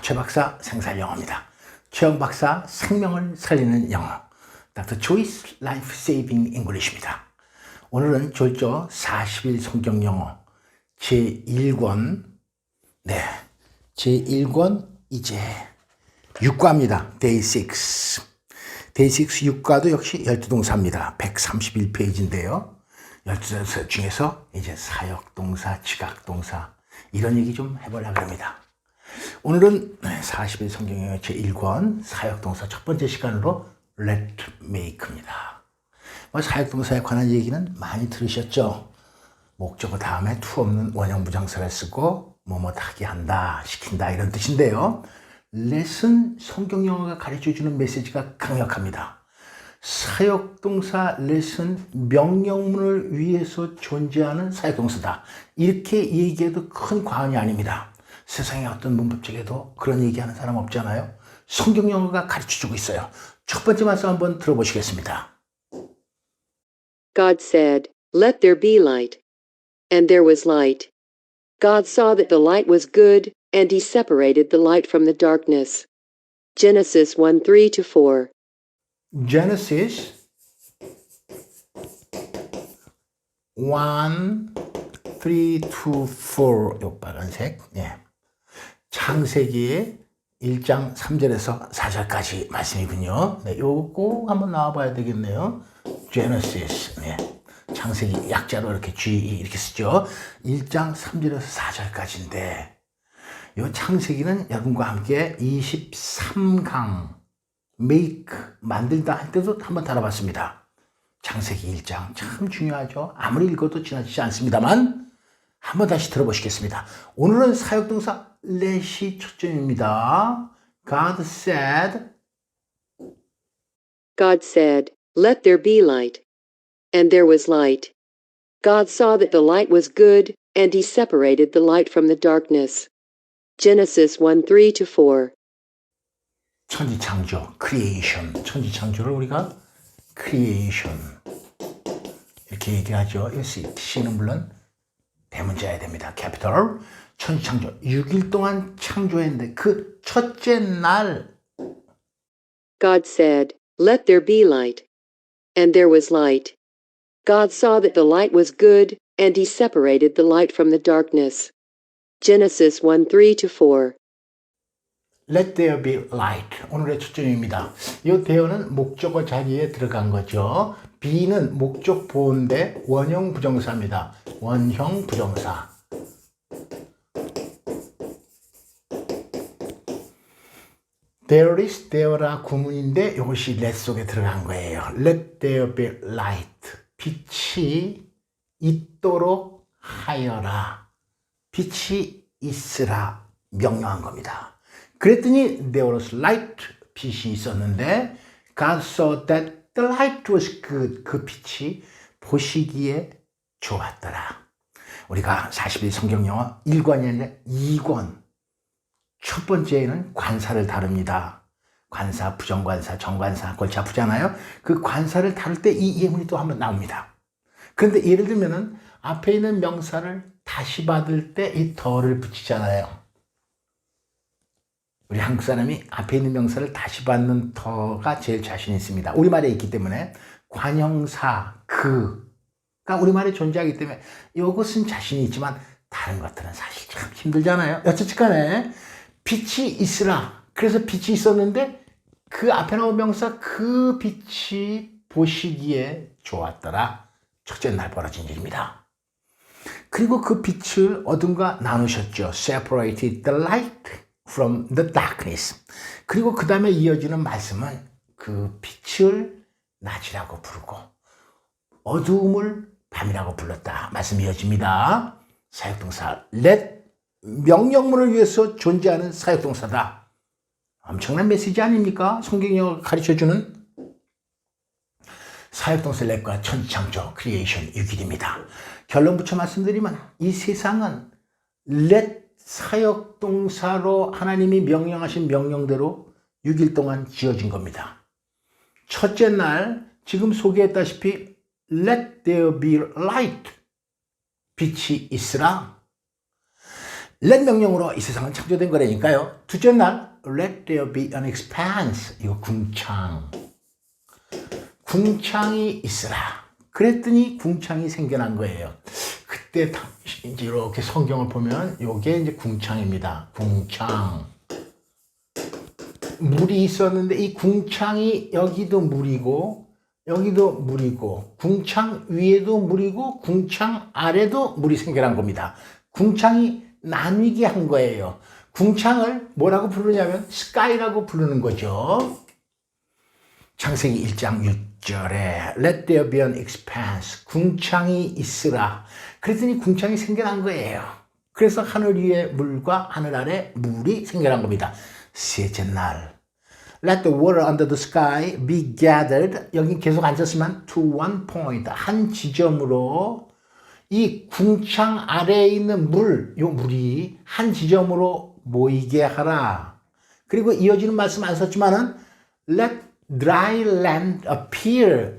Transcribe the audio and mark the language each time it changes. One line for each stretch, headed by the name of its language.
Korean: 최 박사 생살영어입니다. 최영 박사 생명을 살리는 영어 Dr.
English: Choi's Life Saving English입니다.
Korean: 오늘은 졸조 40일 성경 영어 제1권 제1권 이제 6과입니다.
English: Day 6.
Korean: Day 6 6과도 역시 12동사입니다. 131페이지인데요. 12동사 중에서 이제 사역동사, 지각동사 이런 얘기 좀 해보려고 합니다. 오늘은 40일 성경의 제1권 사역동사 첫 번째 시간으로 Let Make입니다. 사역동사에 관한 얘기는 많이 들으셨죠? 목적어 다음에 to 없는 원형 부정사를 쓰고 뭐뭐 하게 한다, 시킨다 이런 뜻인데요. Let은 성경 영어가 가르쳐주는 메시지가 강력합니다. 사역동사 let은 명령문을 위해서 존재하는 사역동사다. 이렇게 얘기해도 큰 과언이 아닙니다. 세상에 어떤 문법책에도 그런 얘기하는 사람 없잖아요. 성경 영어가 가르쳐주고 있어요. 첫 번째 말씀 한번 들어보시겠습니다.
English: God said, "Let there be light." And there was light. God saw that the light was good, and he separated the light from the darkness. Genesis 1:3-4.
Korean: Genesis 1, 3-4 요 빨간색. 창세기 1장 3절에서 4절까지 말씀이군요. 요거 한번 나와봐야 되겠네요. Genesis. 창세기 약자로 이렇게 GE 이렇게 쓰죠. 1장 3절에서 4절까지인데 요 창세기는 여러분과 함께 23강 make 만들다 할 때도 한번 다뤄봤습니다. 창세기 1장 참 중요하죠. 아무리 읽어도 지나치지 않습니다만 한번 다시 들어보시겠습니다. 오늘은 사역동사 let이 초점입니다.
English: God said, "Let there be light." And there was light. God saw that the light was good, and he separated the light from the darkness. Genesis 1:3-4.
Korean: 천지창조, creation. 천지창조를 우리가 creation 이렇게 얘기하죠. C는 물론 대문자여야 됩니다. 캐피털. 천지창조 6일 동안 창조했는데 그 첫째 날
English: God said, "Let there be light." And there was light. God saw that the light was good, and he separated the light from the darkness. Genesis 1:3-4. Let there be light.
Korean: 오늘의 초점입니다. 이 대어는 목적어 자리에 들어간 거죠. be는 목적 보호인데 원형 부정사입니다. 원형 부정사. There is, there라 구문인데 이것이 let 속에 들어간 거예요.
English: Let there be light.
Korean: 빛이 있도록 하여라. 빛이 있으라 명령한 겁니다.
English: 그랬더니 there was light.
Korean: 빛이 있었는데
English: God saw that the light was good.
Korean: 그 빛이 보시기에 좋았더라. 우리가 40일 성경영어 1권이 아니라 2권. 첫 번째는 관사를 다룹니다. 관사, 부정관사, 정관사, 골치 아프잖아요. 그 관사를 다룰 때 이 예문이 또 한번 나옵니다. 그런데 예를 들면은 앞에 있는 명사를 다시 받을 때 이 더를 붙이잖아요. 우리 한국 사람이 앞에 있는 명사를 다시 받는 더가 제일 자신 있습니다. 우리말에 있기 때문에 관형사, 그가 우리말에 존재하기 때문에 이것은 자신이 있지만 다른 것들은 사실 참 힘들잖아요. 어쨌든 간에 빛이 있으라. 그래서 빛이 있었는데 그 앞에 나온 명사 그 빛이 보시기에 좋았더라. 첫째 날 벌어진 일입니다. 그리고 그 빛을 어둠과 나누셨죠.
English: Separated the light from the darkness.
Korean: 그리고 그 다음에 이어지는 말씀은 그 빛을 낮이라고 부르고 어두움을 밤이라고 불렀다. 말씀이 이어집니다. 사역동사 let 명령문을 위해서 존재하는 사역동사다. 엄청난 메시지 아닙니까? 성경이 가르쳐주는 사역동사 let과 천지창조 creation 6일입니다. 결론 붙여 말씀드리면 이 세상은 let 사역동사로 하나님이 명령하신 명령대로 6일 동안 지어진 겁니다. 첫째 날 지금 소개했다시피
English: Let there be light.
Korean: 빛이 있으라. Let 명령으로 이 세상은 창조된 거라니까요. 둘째 날
English: Let there be an expanse.
Korean: 이거 궁창. 궁창이 있으라. 그랬더니 궁창이 생겨난 거예요. 그때 이제 이렇게 성경을 보면 이게 이제 궁창입니다. 궁창. 물이 있었는데 이 궁창이 여기도 물이고 여기도 물이고 궁창 위에도 물이고 궁창 아래도 물이 생겨난 겁니다. 궁창이 나뉘게 한 거예요. 궁창을 뭐라고 부르냐면 sky라고 부르는 거죠. 창세기 1장 6절에
English: Let there be an expanse.
Korean: 궁창이 있으라. 그랬더니 궁창이 생겨난 거예요. 그래서 하늘 위에 물과 하늘 아래 물이 생겨난 겁니다. 셋째 날
English: Let the water under the sky be gathered.
Korean: 여기 계속 앉았으면
English: to one point.
Korean: 한 지점으로 이 궁창 아래에 있는 요 물이 한 지점으로 모이게 하라. 그리고 이어지는 말씀 안 썼지만은
English: Let dry land appear.